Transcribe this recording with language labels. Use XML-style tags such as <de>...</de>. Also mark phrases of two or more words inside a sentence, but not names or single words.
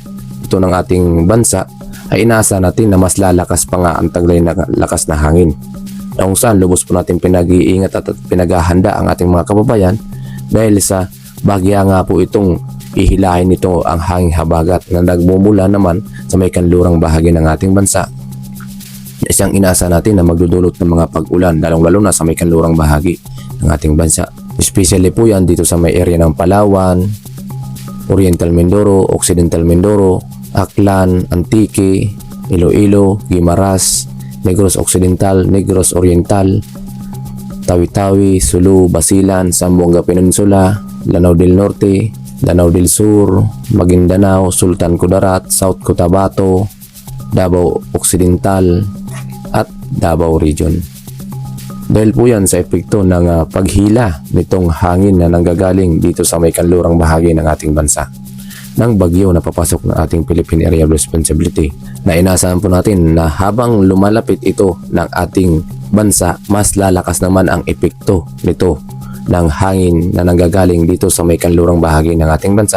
<tl>ito ng ating bansa ay inaasahan natin na mas lalakas pa nga ang taglay na lakas na hangin, na kung saan lubos po natin pinag-iingat at pinaghahanda ang ating mga kababayan, dahil sa bahagya nga po itong ihilahin nito ang hanging habagat na nagmumula naman sa may kanlurang bahagi ng ating bansa, isang inaasahan natin na magdudulot ng mga pag-ulan, lalong-lalo na sa may kanlurang bahagi ng ating bansa. Especially po yan dito sa may area ng Palawan, Oriental Mindoro, Occidental Mindoro, Aklan, Antique, Iloilo, Guimaras, Negros Occidental, Negros Oriental, Tawi-Tawi, Sulu, Basilan, Zamboanga Peninsula, Lanao del Norte, Lanao del Sur, Maguindanao, Sultan Kudarat, South Cotabato, Davao Occidental at Davao Region. Dahil po yan sa epekto ng paghila nitong hangin na nanggagaling dito sa may kanlurang bahagi ng ating bansa ng bagyo na papasok ng ating Philippine Area of Responsibility, na inaasahan po natin na habang lumalapit ito ng ating bansa, mas lalakas naman ang epekto nito ng hangin na nanggagaling dito sa may kanlurang bahagi ng ating bansa.</tl>